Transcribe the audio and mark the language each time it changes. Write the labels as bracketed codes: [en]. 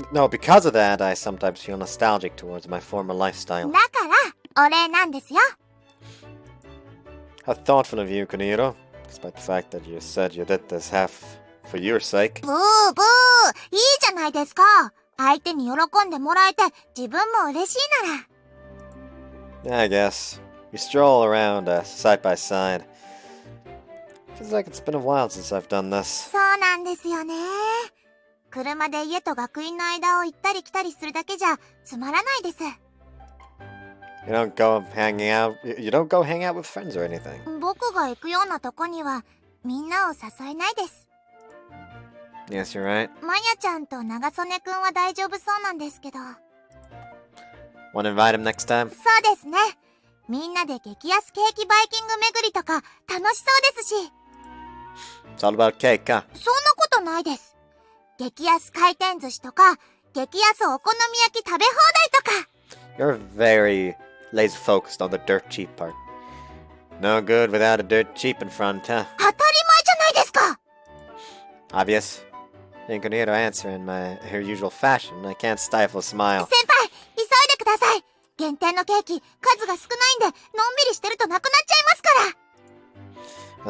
[en] Because of that, I sometimes feel nostalgic towards my former lifestyle. [ja] だから、お礼なんですよ。 [en] How thoughtful of you, Kuniro. Despite the fact that you said you did this half for your sake. [ja] ブーブー、いいじゃないですか。相手に喜んでもらえて、自分も嬉しいなら。 [en] I guess. We stroll around side by side. Feels like it's been a while since I've done this. [ja] そうなんですよね。車で家と学院の間を行ったり来たりするだけじゃつまらないです。 [en] You don't go hang out with friends or anything. [ja] 僕が行くようなとこにはみんなを誘えないです。 [en] Yes, you're right. [ja] マヤちゃんと長曽根くんは大丈夫そうなんですけど。 [en] Want to invite him next time? [ja] そうですね。みんなで激安ケーキバイキング巡りとか楽しそうですし。 [en] It's all about cake, huh? [ja] そんなことないです。激安回転寿司とか、激安お好み焼き食べ放題とか。 [en] You're very laser focused on the dirt cheap part. No good without a dirt cheap in front, huh? [ja] 当たり前じゃないですか。 [en] Obvious. Incognito answer in her usual fashion. I can't stifle a smile. [ja] 先輩、急いでください。限定のケーキ、数が少ないんで、のんびりしてるとなくなっちゃいますから。